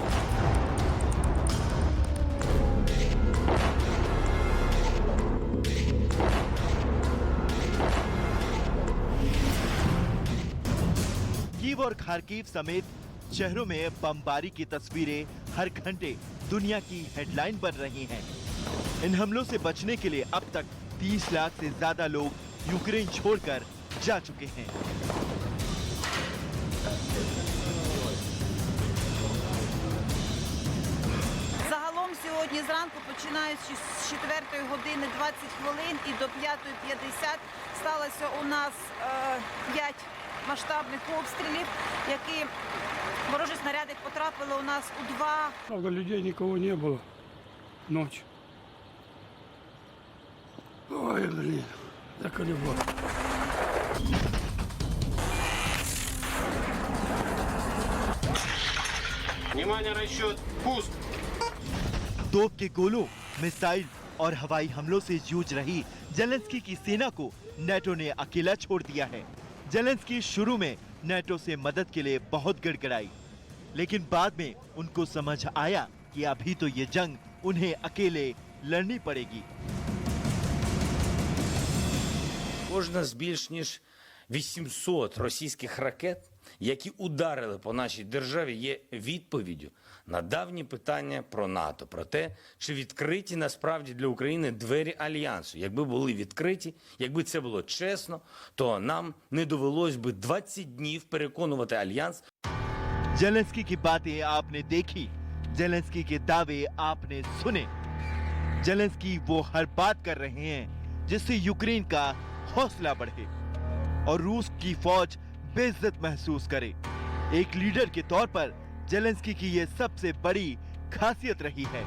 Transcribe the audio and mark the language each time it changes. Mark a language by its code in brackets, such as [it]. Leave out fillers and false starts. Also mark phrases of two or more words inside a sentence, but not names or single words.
[hi] कीव और खार्किव समेत शहरों में बमबारी की तस्वीरें हर घंटे दुनिया की हेडलाइन बन रही हैं। इन हमलों से बचने के लिए अब तक 30 लाख से ज्यादा लोग यूक्रेन छोड़कर जा चुके हैं। [uk] Загалом сьогодні зранку, починаючи з 4 години 20 хвилин і до 5:50, сталося у нас 5 масштабних обстрілів, які ворожі снаряди потрапили у нас у 2. [ru] Правда, людей никого не было. Ночь. Ой, блин, заколебал. Внимание, расчет. Пуск. [hi] तोप के गोलों, मिसाइल और हवाई हमलों से जूझ रही जेलेंस्की की सेना को नेटो ने अकेला छोड़ दिया है। जेलेंस्की शुरू में नेटो से मदद के लिए बहुत गिड़गिड़ाई, लेकिन बाद में उनको समझ आया कि अभी तो ये जंग उन्हें अकेले लड़नी पड़ेगी। [uk] Кожна з більш ніж 800 російських ракет, які ударили по нашій державі, є відповіддю на давні питання про НАТО, про те, чи відкриті насправді для України двері Альянсу. Якби були відкриті, якби це було чесно, то нам не довелось би 20 днів переконувати Альянс. [hi] जेलेंस्की की बातें आपने देखी, जेलेंस्की के दावे आपने सुने। जेलेंस्की वो हर बात कर रहे हैं जिससे यूक्रेन का हौसला बढ़े और रूस की फौज बेइज्जत महसूस करे। एक लीडर के तौर पर जेलेंस्की की ये सबसे बड़ी खासियत रही है।